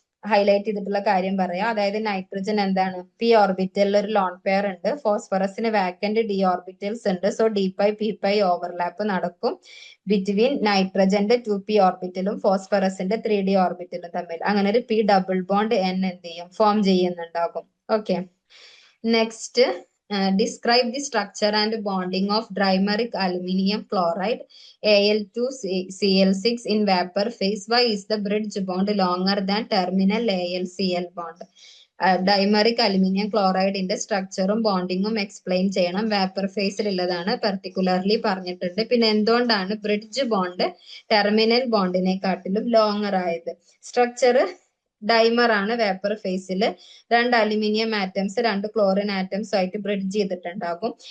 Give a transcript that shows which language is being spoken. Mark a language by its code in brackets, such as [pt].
[ml] Highlight ചെയ്തിട്ടുള്ള കാര്യം പറയാം. അതായത് നൈട്രജൻ എന്താണ്, പി ഓർബിറ്റലിൽ ഒരു ലോൺ പെയർ ഉണ്ട്, ഫോസ്ഫറസിന് വാക്കന്റ് ഡി ഓർബിറ്റൽസ് ഉണ്ട്. So D pi P pi overlap നടക്കും ബിറ്റ്വീൻ നൈട്രജന്റെ 2p ഓർബിറ്റലും ഫോസ്ഫറസിന്റെ 3d ഓർബിറ്റലും തമ്മിൽ. അങ്ങനെ ഒരു പി ഡബിൾ ബോണ്ട് എൻ എന്ത് ചെയ്യും, form ചെയ്യുന്നുണ്ടാകും. [en] Okay, next describe the structure and bonding of dimeric aluminum chloride Al2Cl6 in vapor phase. Why is the bridge bond longer than terminal AlCl bond? [ml] Dimeric aluminium ക്ലോറൈഡിന്റെ സ്ട്രക്ചറും ബോണ്ടിങ്ങും explain ചെയ്യണം. Vapour ഫേസിൽ ഉള്ളതാണ്, particularly പറഞ്ഞിട്ടുണ്ട്. പിന്നെ എന്തുകൊണ്ടാണ് bridge bond terminal ബോണ്ടിനെക്കാട്ടിലും longer ആയത്? Structure dimer ആണ്. Vapour ഫേസിൽ 2 aluminium atoms 2 chlorine atoms ആയിട്ട് ബ്രിഡ്ജ് ചെയ്തിട്ടുണ്ടാകും.